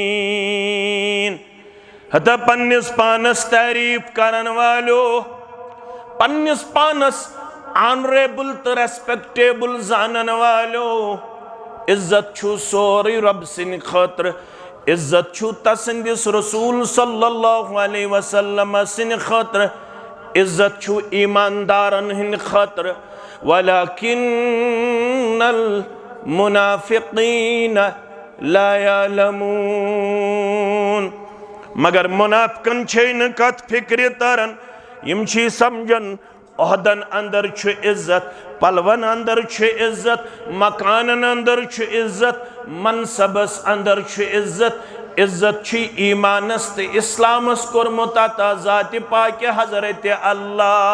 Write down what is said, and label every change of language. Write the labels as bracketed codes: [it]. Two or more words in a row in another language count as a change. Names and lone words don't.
[ks] हता पन्निस पानस तारीफ करन वालो पन्निस पानस ऑनरेबल तो रेस्पेक्टेबल जानन वालो इज्जत छु सोरी रब सिन खतर इज्जत छु तसंदिस रसूल [ar] صلى الله عليه وسلم [ks] सिन खतर इज्जत छु ईमानदारन हिन खतर [ar] ولكن المنافقين لا يعلمون [ks] मगर मुनाफिकन छैन कत फिक्र तरन यम छी समझन ओहदन अंदर छु इज्जत पलवन अंदर छु इज्जत मकानन अंदर छु इज्जत मनसबस अंदर छु इज्जत इज्जत छी ईमानस ते इस्लामस कोरमुत अता ज़ात पाक हज़रत अल्लाह